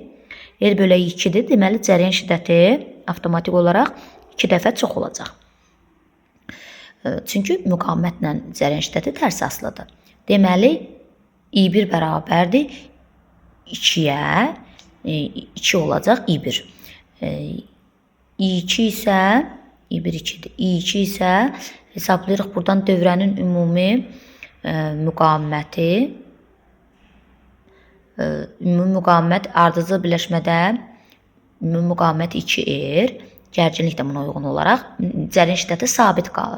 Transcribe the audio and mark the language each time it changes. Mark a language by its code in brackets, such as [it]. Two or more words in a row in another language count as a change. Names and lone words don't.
[az] R bölək 2-dir. Deməli, cərəyan şiddəti avtomatik olaraq 2 dəfə çox olacaq. Çünki müqavimətlə cərəyan şiddəti tərs asılıdır. Deməli, I1 bərabərdir 2-yə, 2 olacaq I1. I2 isə, I1 2-dir. I2 isə hesablayırıq buradan dövrənin ümumi müqaviməti ümumi müqavimət ardıcıl birləşmədə ümumi müqavimət 2R, gərginlik də buna uyğun olaraq cərin şiddəti sabit qalır.